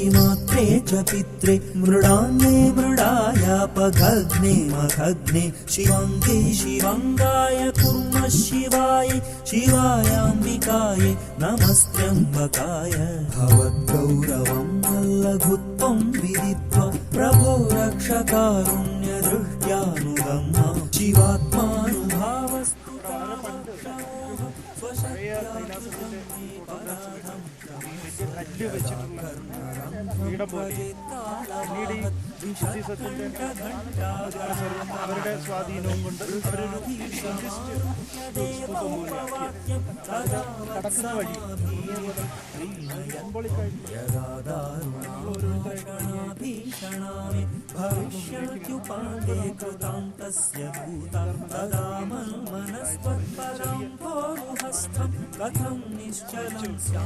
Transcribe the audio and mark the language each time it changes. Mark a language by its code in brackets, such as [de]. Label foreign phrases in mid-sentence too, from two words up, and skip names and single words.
[sa] मात्रे च पित्रे मृडान्ये मृडायापघग्ने मखग्ने शिवाङ्गे शिवाङ्गाय कुर्मः शिवाय शिवायाम्बिकाय नमस्त्यम्बकाय भवद्गौरवं लघुत्वं विदित्वा प्रभो रक्षकारुण्यदृष्ट्यानुगम्य शिवात्मानुभावस्तु [ml] പഴയ കൈലാസത്തിന്റെ കല്ല് വെച്ചിട്ടുള്ള പീഠം പോലെ പിന്നീട് ഈ ബുദ്ധിസത്തിന്റെ അവരുടെ സ്വാധീനവും കൊണ്ട് അവരൊരു കടക്കുന്ന വഴി [sa] भविष्यत्युपादे कृतां तस्य भूतं तदा मनस्त्वत्पराम्भोरुहस्थं कथं निश्चलं स्यां